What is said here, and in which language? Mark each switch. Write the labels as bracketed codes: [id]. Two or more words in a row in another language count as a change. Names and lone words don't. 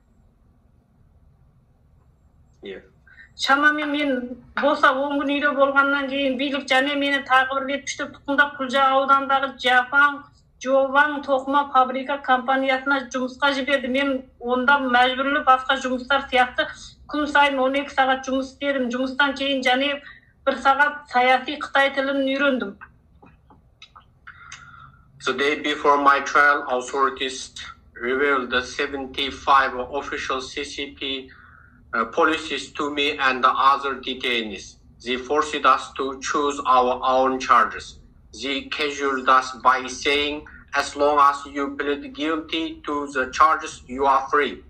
[kk] Шамамен мен босап 10 күн үйде болғаннан кейін билік және мені тағы бір рет күштеп тұтқындап Құлжа аудандағы Жован тоқыма фабрика компаниясына жұмысқа жіберді. Мен онда мәжбүрлі басқа жұмыстар сияқты күн сайын 12 сағат жұмыс істедім. Жұмыстан кейін және 1 сағат саяси Қытай тілін үйрендім. [en] The day before my trial, authorities revealed that 75 official CCP policies to me and the other detainees. They forced us to choose our own charges. They cajoled us by saying, as long as you plead guilty to the charges, you are free.